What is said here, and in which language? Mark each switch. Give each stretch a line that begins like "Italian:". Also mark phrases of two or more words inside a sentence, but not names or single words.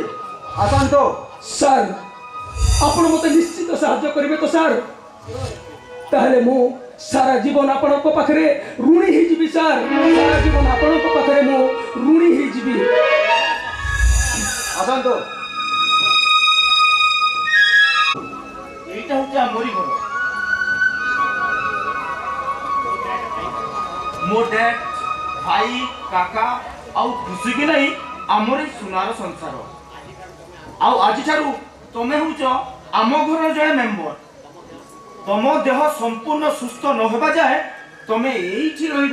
Odia: ଆସନ୍ତୁ। ସାର୍, ଆପଣ ମୋତେ ନିଶ୍ଚିତ ସାହାଯ୍ୟ କରିବେ ତ ସାର୍? ତାହେଲେ ମୁଁ ସାରା ଜୀବନ ଆପଣଙ୍କ ପାଖରେ ଋଣୀ ହେଇଯିବି ସାର୍। ସାରା ଜୀବନ ଆପଣଙ୍କ ପାଖରେ ମୁଁ ଋଣୀ ହେଇଯିବି। ଆସନ୍ତୁ।
Bangla: এইটা হচ্ছে আমারই ঘর।
Odia: ମୋ ଡ୍ୟାଡ୍, ଭାଇ, କାକା ଆଉ ଖୁସି କି ନାହିଁ ଆମରି ସୁନାର ସଂସାର। ଆଉ ଆଜିଠାରୁ ତମେ ହେଉଛ ଆମ ଘରର ଜଣେ ମେମ୍ବର। ତମ ଦେହ ସମ୍ପୂର୍ଣ୍ଣ ସୁସ୍ଥ ନ ହେବା ଯାଏ ତମେ ଏଇଠି ରହିବ।